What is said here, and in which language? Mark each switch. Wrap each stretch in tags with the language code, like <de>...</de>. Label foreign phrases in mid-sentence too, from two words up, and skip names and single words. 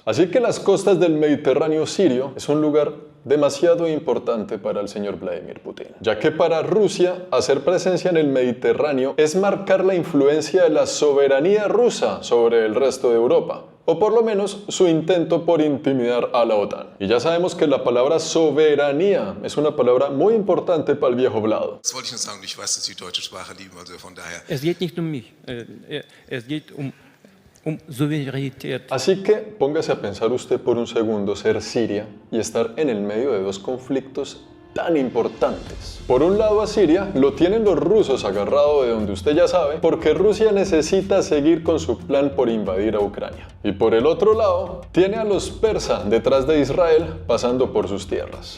<es>Así que las costas del Mediterráneo sirio es un lugar demasiado importante para el señor Vladimir Putin, ya que para Rusia hacer presencia en el Mediterráneo es marcar la influencia de la soberanía rusa sobre el resto de Europa, o por lo menos su intento por intimidar a la OTAN. Y ya sabemos que la palabra soberanía es una palabra muy importante para el viejo Vlado.</es> <de>Es geht nicht um mich, es geht um Souveränität.</de> <es>Así que póngase a pensar usted por un segundo ser Siria y estar en el medio de dos conflictos tan importantes. Por un lado a Siria lo tienen los rusos agarrado de donde usted ya sabe, porque Rusia necesita seguir con su plan por invadir a Ucrania. Y por el otro lado tiene a los persas detrás de Israel pasando por sus tierras.</es>